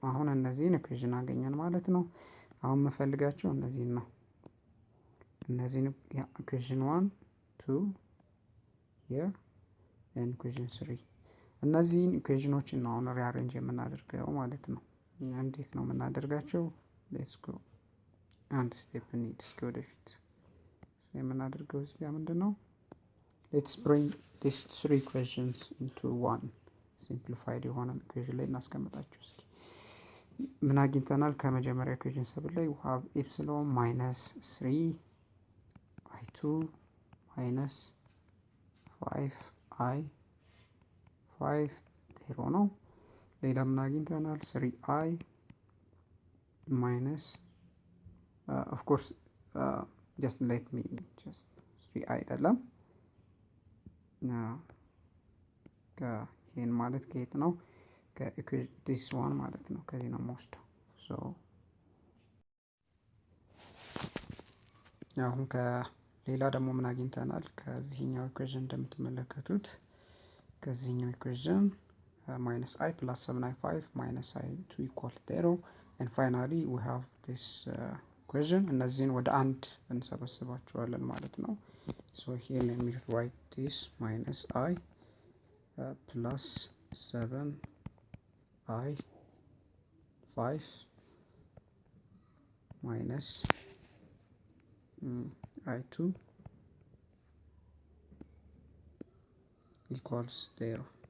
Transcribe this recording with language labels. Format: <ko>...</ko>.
<am>አሁን እነዚህን ኢኩዌሽን አገኘን ማለት ነው። አሁን መፈልጋቸው እነዚህን ነው። እነዚህን ኢኩዌሽን 1 2</am> <en>here and equation 3</en> <am>እነዚህን ኢኩዌሽኖችን ነው አሁን ሪአሬንጅ የምናደርገው ማለት ነው። እንዴት ነው የምናደርጋቸው?</am> <en>let's go</en> <am>አንድ ስቴፕ እንሂድ እስኪ ወደፊት። የምናደርገው እዚህ ጋር ምንድነው?</am> <en>let's bring these 3 equations into one simplified</en> <am>የሆነ ኢኩዌሽን ላይ እናስቀምጣቸው እስኪ። ምን አግኝተናል? ከመጀመሪያ ኢኩዌሽን 7 ላይ</am> <en>we have epsilon minus 3I2 minus 5I5</en> <am>0 ነው። ሌላ ምን አግኝተናል?</am> <en>3I minus of course just let me just 3I</en> <am>አይደለም ይሄን ማለት ከየት ነው? ከኢኩዌሽን</am> <en>this one</en> <am>ማለት ነው። ከዚህ ነው የምወስደው። so አሁን ከሌላ ደግሞ ምን አግኝተናል? ከዚህኛው ኢኩዌሽን እንደምትመለከቱት ከዚህኛው ኢኩዌሽን</am> <en>minus I plus 7I5 minus I2 equal 0 and finally we have this equation</en> <am>እነዚህን ወደ አንድ እንሰበስባቸዋለን ማለት ነው።</am> <en>so here let me write this minus I plus 7I5 minus I2 equals 0.</en>